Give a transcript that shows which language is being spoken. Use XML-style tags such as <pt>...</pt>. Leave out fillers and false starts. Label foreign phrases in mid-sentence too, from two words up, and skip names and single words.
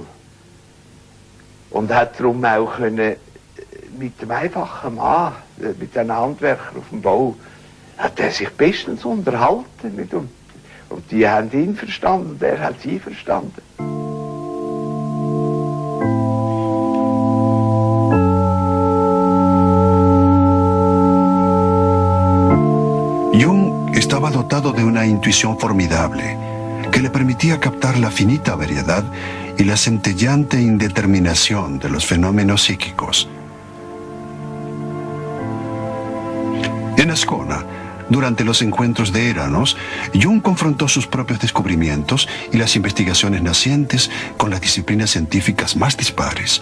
<de>Und hat darum auch können, mit dem einfachen Mann, mit den Handwerkern auf dem Bau, hat er sich bestens unterhalten. Nicht? Und die haben ihn verstanden und er hat sie verstanden.</de> <es>Jung estaba dotado de una intuición formidable que le permitía captar la finita variedad y la centellante indeterminación de los fenómenos psíquicos. En Ascona, durante los encuentros de Eranos, Jung confrontó sus propios descubrimientos y las investigaciones nacientes con las disciplinas científicas más dispares.</es>